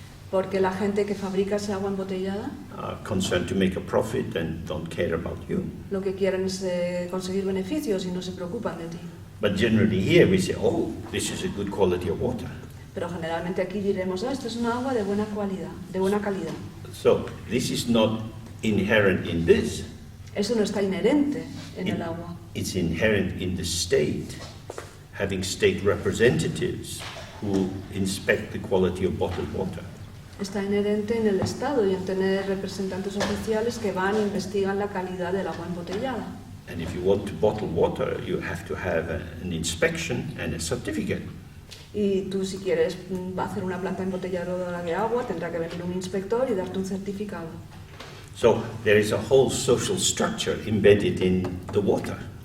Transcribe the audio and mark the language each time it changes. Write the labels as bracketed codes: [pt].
[es] porque la gente que fabrica esa agua embotellada [en] are concerned to make a profit and don't care about you. [es] lo que quieren es conseguir beneficios y no se preocupan de ti. [en] But generally here we say, oh, this is a good quality of water. [es] Pero generalmente aquí diremos, esto es una agua de buena calidad, [en] So this is not inherent in this. [es] Eso no está inherente en el agua. [en] It's inherent in the state, having state representatives who inspect the quality of bottled water. [es] Está inherente en el Estado y en tener representantes oficiales que van e investigan la calidad del agua embotellada. [en] And if you want to bottle water, you have to have an inspection and a certificate. [es] Y tú, si quieres hacer una planta embotelladora de agua, tendrá que venir un inspector y darte un certificado. [en] So there is a whole social structure embedded in the water.